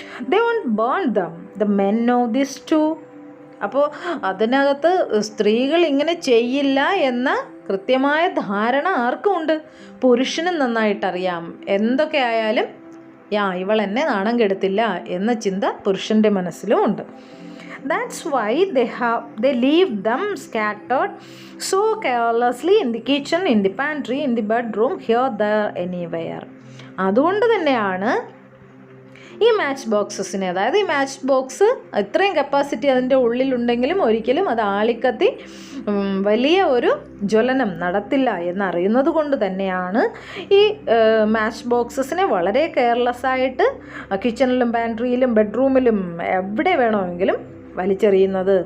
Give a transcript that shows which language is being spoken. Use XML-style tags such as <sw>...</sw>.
<en>They won't burn them. The men know this too.</en> <ml>അപ്പോൾ അതിനകത്ത് സ്ത്രീകൾ ഇങ്ങനെ ചെയ്യില്ല എന്ന കൃത്യമായ ധാരണ ആർക്കും ഉണ്ട്. പുരുഷനും നന്നായിട്ടറിയാം. എന്തൊക്കെ ആയാലും ഇവൾ എന്നെ നാണം കെടുത്തില്ല എന്ന ചിന്ത പുരുഷൻ്റെ മനസ്സിലും ഉണ്ട്.</ml> <en>That's why they leave them scattered so carelessly in the kitchen, in the pantry, in the bedroom, here, there, anywhere.</en> <ml>അതുകൊണ്ട് തന്നെയാണ് ഈ മാച്ച് ബോക്സസിനെ, അതായത് ഈ മാച്ച് ബോക്സ് ഇത്രയും കപ്പാസിറ്റി അതിൻ്റെ ഉള്ളിലുണ്ടെങ്കിലും ഒരിക്കലും അത് ആളിക്കത്തി വലിയ ഒരു ജ്വലനം നടത്തില്ല എന്നറിയുന്നത് കൊണ്ട് തന്നെയാണ് ഈ മാച്ച് ബോക്സസിനെ വളരെ കെയർലെസ്സായിട്ട് കിച്ചണിലും പാൻട്രിയിലും ബെഡ്റൂമിലും എവിടെ വേണമെങ്കിലും വലിച്ചെറിയുന്നത്.</ml>